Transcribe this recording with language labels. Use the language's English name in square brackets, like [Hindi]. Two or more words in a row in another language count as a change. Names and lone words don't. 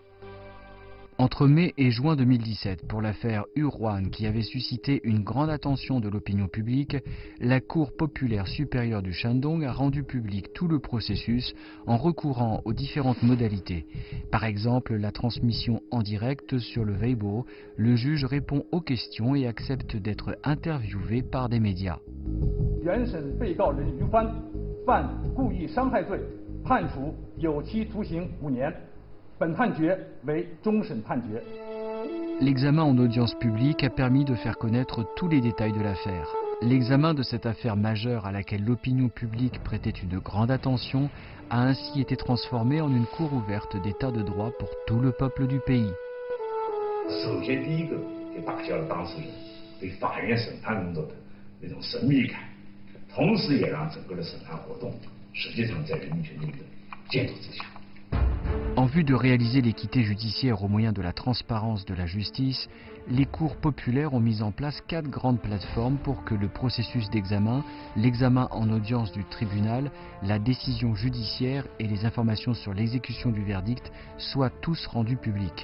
[French] Entre mai et juin 2017, pour l'affaire Urwan qui avait suscité une grande attention de l'opinion publique, la Cour populaire supérieure du Shandong a rendu public tout le processus en recourant aux différentes modalités. Par exemple, la transmission en direct sur le Weibo, le juge répond aux questions et accepte d'être interviewé par des médias. [Chinese] 原审被告人于欢犯故意伤害罪，判处有期徒刑5年。 [French] L'examen en audience publique a permis de faire connaître tous les détails de l'affaire. L'examen de cette affaire majeure à laquelle l'opinion publique prêtait une grande attention a ainsi été transformé en une cour ouverte d'état de droit pour tout le peuple du pays. [Chinese] 首先，第一个就打消了当事人对法院审判工作的那种神秘感，同时也让整个的审判活动实际上在人民群众的监督之下。 [French] En vue de réaliser l'équité judiciaire au moyen de la transparence de la justice, les cours populaires ont mis en place 4 grandes plateformes pour que le processus d'examen, l'examen en audience du tribunal, la décision judiciaire et les informations sur l'exécution du verdict soient tous rendus publics.